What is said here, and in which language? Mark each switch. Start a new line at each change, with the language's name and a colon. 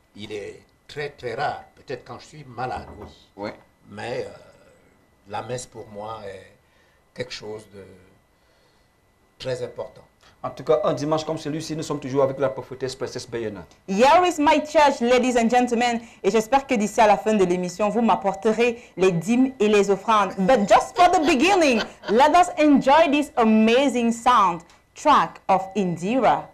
French: Il est très très rare, peut-être quand je suis malade, oui. Ouais. Mais la messe pour moi est quelque chose de très important. En tout cas, un dimanche comme celui-ci, nous sommes toujours avec la prophétesse Princesse Bayonne.
English: Here is my church, ladies and gentlemen.
French: Et j'espère que d'ici à la fin de l'émission, vous m'apporterez les dîmes et les offrandes.
English: But just for the beginning, let us enjoy this amazing sound track of Indira.